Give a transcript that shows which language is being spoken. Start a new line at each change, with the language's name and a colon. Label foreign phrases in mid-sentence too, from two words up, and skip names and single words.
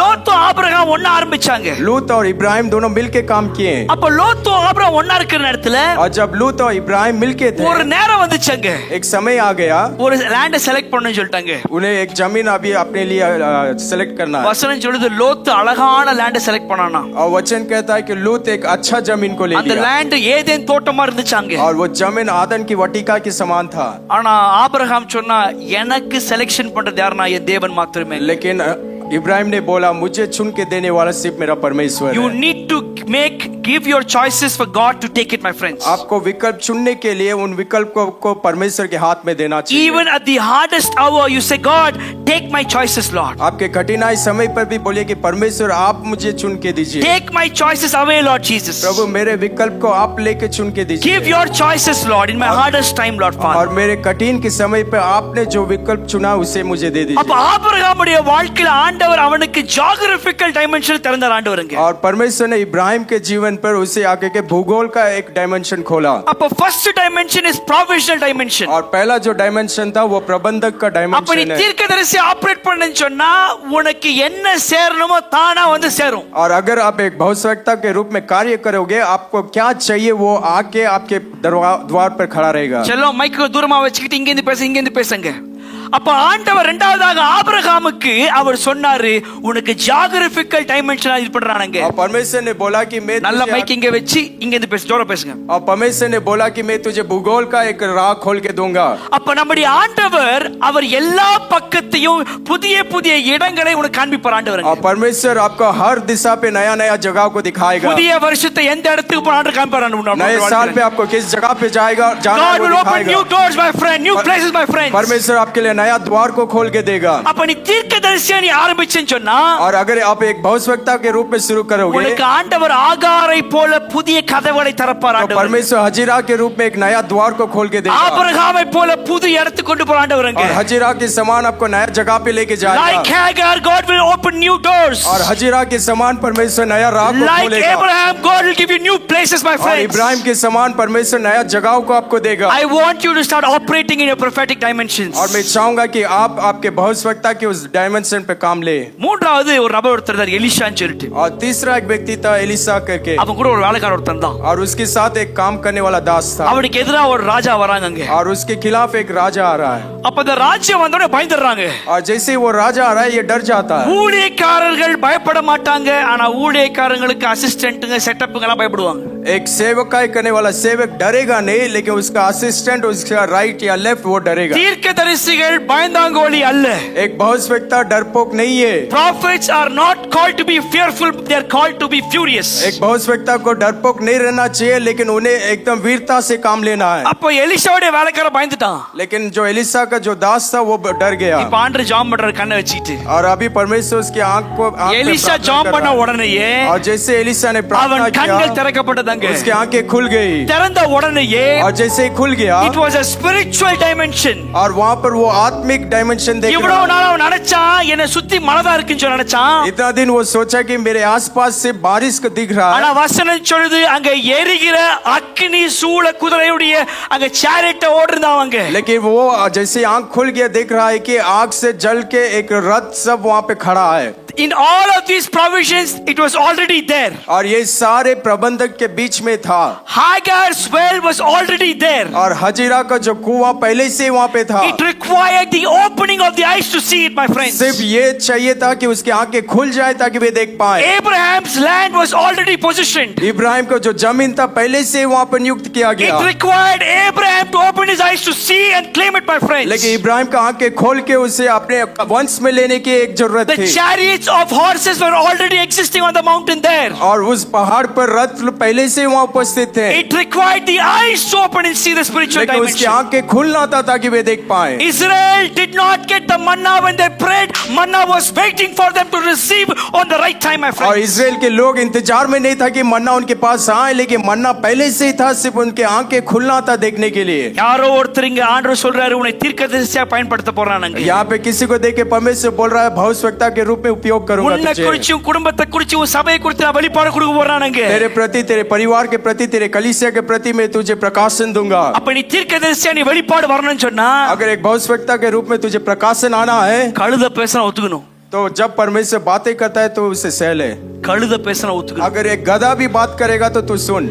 Tamil: லோத்து ஆபிரகாம் ஒண்ணா ஆரம்பிச்சாங்க.
Hindi: लूत और इब्राहिम दोनों मिलके काम किए.
Tamil: அப்போ லோத்து ஆபிரகாம் ஒண்ணா இருக்கிற நேரத்துல,
Hindi: और जब लूत और इब्राहिम मिलके थे,
Tamil: ஒரு நேரம் வந்துச்சுங்க,
Hindi: एक समय आ गया,
Tamil: ஒரு
English: land select
Tamil: பண்ணனும்னு சொல்லிட்டாங்க.
Hindi: उन्हें एक जमीन अभी अपने लिए सेलेक्ट करना है.
Tamil: வசனம் சொல்லுது லோத்து அழகான
English: land select
Tamil: பண்ணானா.
Hindi: और वचन कहता है कि लूत एक अच्छा जमीन को ले
Tamil: அந்த
Hindi: लिया.
Tamil: லேண்ட் ஏதேன் தோட்டமா இருந்துச்சாங்க.
Hindi: और वो जमीन आदन की वाटिका के समान था.
Tamil: ஆனா ஆபிரகாம் சொன்னா எனக்கு செலக்ஷன் பண்றது யாருன்னா என் தேவன் மாத்திரமே.
Hindi: लेकिन इब्राहिम ने बोला मुझे चुन के देने वाला सिर्फ मेरा परमेश्वर
English: You
Hindi: है.
English: need to give your choices for God to take it, my friends.
Hindi: आपको विकल्प चुनने के लिए उन विकल्प को परमेश्वर के हाथ में देना चाहिए.
English: Even at the hardest hour you say, God, take my choices, Lord.
Hindi: आपके कठिनाई समय पर भी बोलिए कि परमेश्वर आप मुझे चुन के दीजिए.
English: Take my choices away, Lord Jesus.
Hindi: प्रभु मेरे विकल्प को आप लेके चुन के दीजिए.
English: Give your choices, Lord, in my hardest time, Lord Father.
Hindi: और मेरे कठिन के समय पे आपने जो विकल्प चुना उसे मुझे दे
Tamil: அப்ப
Hindi: दीजिए.
Tamil: ஆபிரகாமுடைய வாழ்க்கையில ஆண்டவர் அவனுக்கு
English: geographical dimension
Tamil: திறந்தார் ஆண்டவருங்க.
Hindi: और परमेश्वर ने इब्राहिम के जीवन पर उसे आगे के भूगोल का एक डायमेंशन खोला.
English: அப்ப first dimension is provisional dimension.
Hindi: और पहला जो डायमेंशन था वो प्रबंधक का
Tamil: அப்ப நீ
Hindi: डायमेंशन है.
Tamil: தீர்க்கதரிசி ஆபரேட் பண்ணனும் சொன்னா உனக்கு என்ன சேரணுமோ தானா வந்து சேரும்.
Hindi: और अगर आप एक भविष्यवक्ता के रूप में कार्य करोगे आपको क्या चाहिए वो आके आपके द्वार पर खड़ा रहेगा.
Tamil: चलो மைக் தூரமா வச்சுக்கிட்டு இங்க இருந்து பேசுங்க. அப்ப ஆண்டவர் இரண்டாவதாக ஆபிரகாமுக்கு அவர் சொன்னாரு உனக்கு
English: geographical dimension
Tamil: இது பண்றானங்க.
Hindi: और परमेश्वर ने बोला कि मैं
Tamil: நல்ல மைக் இங்க வச்சு இங்க இருந்து பேசு, ஜோரா பேசுங்க.
Hindi: और परमेश्वर ने बोला कि मैं तुझे भूगोल का एक राह खोल के दूंगा.
Tamil: அப்ப நம்முடைய ஆண்டவர் அவர் எல்லா பக்கத்தையும் புதிய புதிய இடங்களை உனக்கு காண்பிப்பார் ஆண்டவருங்க.
Hindi: और परमेश्वर आपको हर दिशा पे नया नया जगह को दिखाएगा.
Tamil: புதிய வருஷத்தை எந்த இடத்துக்கு போற ஆண்டவர் காண்பிப்பார் ஆண்டவர்.
Hindi: नए साल पे आपको किस जगह पे जाएगा जाना
English: God
Hindi: वो
English: will open
Hindi: दिखाएगा.
English: new doors, my friend, new places, my friends.
Hindi: परमेश्वर आपके लिए नया द्वार को खोल के देगा.
Tamil: அப்ப நீ தீர்க்கதரிசியா நீ ஆரம்பிச்சேன்னு சொன்னா
Hindi: और अगर आप एक भविष्यवक्ता के रूप में शुरू करोगे
Tamil: உனக்கு ஆண்டவர் ஆகாரை போல புதிய கதவுகளை திறப்பார்
Hindi: तो
Tamil: ஆண்டவர்.
Hindi: परमेश्वर हजीरा के रूप में एक नया द्वार को खोल के देगा.
Tamil: ஆபிரகாமை போல புது இடத்துக்கு கொண்டு போற ஆண்டவருங்க.
Hindi: और हजीरा के समान आपको नया जगह पे लेके
English: Like
Hindi: जाएगा.
English: Hagar, God will open new doors.
Hindi: और हजीरा के समान परमेश्वर नया राह को
English: Like
Hindi: खोलेगा.
English: Abraham, God will give you new places, my
Hindi: और
English: friends.
Hindi: इब्राहिम के समान परमेश्वर नया जगहों को आपको देगा.
English: I want you to start operating in your prophetic dimensions.
Hindi: और मैं चाहूंगा कि आप आपके भविष्यवक्ता के उस डायमेंशन पे काम ले.
Tamil: மூன்றாவது ஒரு நபர் ஒருத்தர் இருந்தார் எலிஷான்னு சொல்லிட்டு.
Hindi: और तीसरा एक व्यक्ति था एलिसा करके.
Tamil: அவன் கூட ஒரு வேலைக்காரர் ஒருத்தன் தான்.
Hindi: और उसके साथ एक काम करने वाला दास था.
Tamil: அவனுக்கு எதிரா ஒரு ராஜா வராங்கங்க.
Hindi: और उसके खिलाफ एक राजा आ रहा है.
Tamil: அப்ப அந்த ராஜ்யம் வந்தோடனே பயந்துறாங்க.
Hindi: और जैसे ही वो राजा आ रहा है ये डर जाता है.
Tamil: ஊழியக்காரர்கள் பயப்பட மாட்டாங்க, ஆனா ஊழியக்காரங்களுக்கு அசிஸ்டன்ட்ங்க செட்டப்ங்க எல்லாம் பயப்படுவாங்க.
Hindi: एक सेवकाई करने वाला सेवक डरेगा नहीं लेकिन उसका असिस्टेंट उसका राइट या लेफ्ट वो डरेगा.
Tamil: தீர்க்கதரிசிகள் பயந்தாங்கோலி அல்ல.
Hindi: एक भविष्यवक्ता डरपोक नहीं है.
English: Prophets are not called to be fearful, they are called to be furious.
Hindi: एक भविष्यवक्ता को डरपोक नहीं रहना चाहिए लेकिन उन्हें एकदम वीरता से काम लेना है.
Tamil: அப்ப எலிஷாவுடைய வேலைக்காரன் பயந்துட்டான்.
Hindi: लेकिन जो एलिसा का जो दास था वो डर गया.
Tamil: இப்ப ஆண்டவர் ஜாம் பண்ற கண்ணை வச்சிட்டு.
Hindi: और अभी परमेश्वर उसकी आंख पे
Tamil: எலிஷா ஜாம் பண்ண உடனேயே
Hindi: और जैसे एलिसा ने प्रार्थना
Tamil: அவன்
Hindi: किया
Tamil: கண்கள் திறக்கப்பட்டதாங்க.
Hindi: उसकी आंखें खुल गई.
Tamil: திறந்த உடனேயே
Hindi: और जैसे ही खुल गया
English: it was a spiritual dimension.
Hindi: और वहां पर वो आत्मिक डायमेंशन देख
Tamil: இவ்வளவு
Hindi: रहा.
Tamil: நாள் அவன் நினைச்சான் என்ன சுத்தி மழைதான் இருக்குன்னு சொல்லி நினைச்சான்.
Hindi: इतना दिन वो सोचा कि मेरे आसपास से बारिश को दिख रहा
Tamil: ஆனா
Hindi: है.
Tamil: வசனம் சொல்லுது அங்க எரிகிற அக்கினி சூழ குதிரையுடைய அங்க சேரிட்ட ஓடுறாங்க.
Hindi: लेकिन वो जैसे आंख खुल गया देख रहा है कि आग से जल के एक रथ सब वहां पे खड़ा है.
English: In all of these provisions it was already there.
Hindi: और ये सारे प्रबंधक के बीच में था.
English: Hagar's well was already there.
Hindi: और हजीरा का जो कुआं पहले से वहां पे था.
English: It required the opening of the eyes to see it, my friends.
Hindi: सिर्फ ये चाहिए था कि उसकी आंखें खुल जाए ताकि वे देख पाए.
English: Abraham's land was already positioned.
Hindi: इब्राहिम को जो जमीन था पहले से वहां पर नियुक्त किया
English: It
Hindi: गया.
English: required Abraham to open his eyes to see and claim it, my friends.
Hindi: लेकिन इब्राहिम का आंखें खोल के उसे अपने वंश में लेने की एक जरूरत
English: The
Hindi: थी.
English: chariots of horses were already existing on the mountain there.
Hindi: और उस पहाड़ पर रथ पहले से वहाँ उपस्थित थे,
English: It required the eyes to open and see the spiritual
Hindi: लेकिन उसकी
English: dimension.
Hindi: आंखें खुलना था ताकि वे देख पाए।
English: Israel did not get the manna when they prayed. Manna was waiting for them to receive on the right time, my
Hindi: और
English: friend.
Hindi: इजराइल के लोग इंतजार में नहीं था कि मन्ना उनके पास आए, लेकिन मन्ना पहले से ही था, सिर्फ उनके आंखें खुलना था देखने के लिए।
Tamil: யாரோ ஒருத்தர் இங்க ஆண்டவர் சொல்றாரு உன்னை தீர்க்கதரிசியா பயன்படுத்த போறானுங்க.
Hindi: यहाँ पे किसी को देख के परमेश्वर बोल रहा है भविष्यवक्ता के रूप में उपयोग करूंगा
Tamil: உன்னை
Hindi: तुझे।
Tamil: குறிச்சு உன் குடும்பத்தை குறிச்சு உன் சபையை குறித்து நான் வெளிப்பாடு கொடுக்க போறானுங்க.
Hindi: तेरे प्रति, तेरे परिवार के प्रति, तेरे कलीसिया के प्रति मैं तुझे प्रकाशन दूंगा।
Tamil: அப்ப நீ தீர்க்கதரிசியா நீ வெளிப்பாடு வரணும்னு சொன்னா
Hindi: अगर एक भविष्यवक्ता के रूप में तुझे प्रकाशन आना है,
Tamil: கழுத பேசணும் ஒத்துக்கணும்.
Hindi: तो जब परमेश्वर बातें करता है तो उसे सह ले।
Tamil: கழுத பேசணும் ஒத்துக்கணும்.
Hindi: अगर एक गधा भी बात करेगा तो तू सुन।